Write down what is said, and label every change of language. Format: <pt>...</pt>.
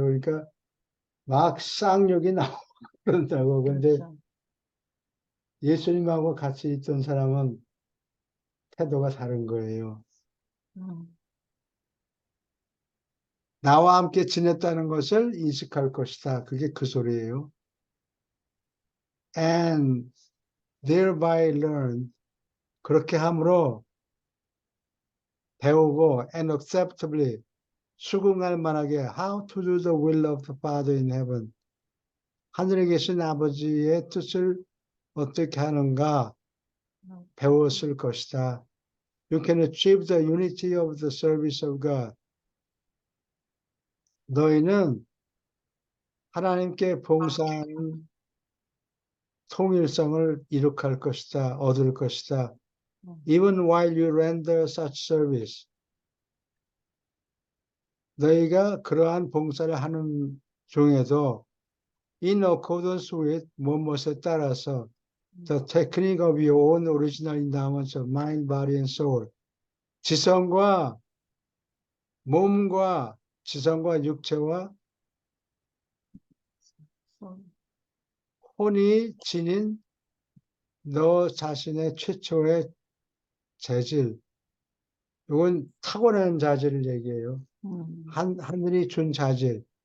<ko>그러니까 막 쌍욕이 나오고 그런다고. 근데 그렇죠. 예수님하고 같이 있던 사람은 태도가 다른 거예요. 나와 함께 지냈다는 것을 인식할 것이다. 그게 그 소리예요.</ko> <en>And thereby learn,</en> <ko>그렇게 함으로 배우고</ko> <en>and acceptably,</en> <ko>수긍할 만하게</ko> <en>how to do the will of the Father in heaven,</en> <ko>하늘에 계신 아버지의 뜻을 어떻게 하는가 배웠을 것이다.</ko> <en>You can achieve the unity of the service of God.</en> <ko>너희는 하나님께 봉사하는 통일성을 이룩할 것이다, 얻을 것이다.</ko> <en>Even while you render such service,</en> <ko>너희가 그러한 봉사를 하는 중에도</ko> <en>in accordance with</en> <ko>무엇에 따라서</ko> <en>the technique of your own original endowments of mind, body, and soul,</en> <ko>지성과 몸과 지성과 육체와 혼이 지닌 너 자신의 최초의 재질. 이건 타고나는 자질을 얘기해요. 하늘이 준 자질.</ko>